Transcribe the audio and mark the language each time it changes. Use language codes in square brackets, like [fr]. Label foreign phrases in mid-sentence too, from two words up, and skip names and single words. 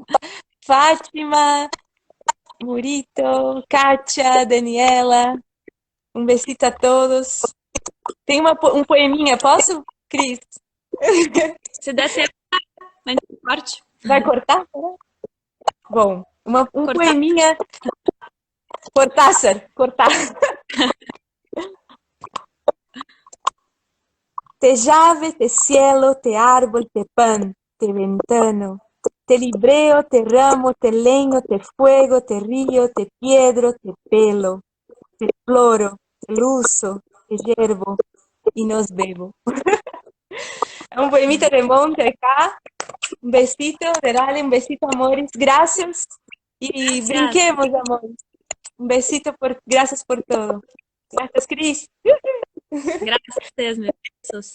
[pt] Fátima, Murito, Kátia, Daniela. Um besito a todos. Tem um poeminha, posso, Cris? Se der tempo, mas corte. Vai cortar? Bom, um poeminha. Cortázar. [es] Te llave, te cielo, te árbol, te pan, te ventano. Te libreo, te ramo, te leño, te fuego, te río, te piedro, te pelo. Te floro, te luzo, te hiervo y nos bebo. [pt] É um [es] poemita de monte acá. Un besito, Derale, un besito, amores. Gracias. Y brinquemos, amores. Un besito, gracias por todo. Gracias, Cris. Gracias, [pt] meus besos.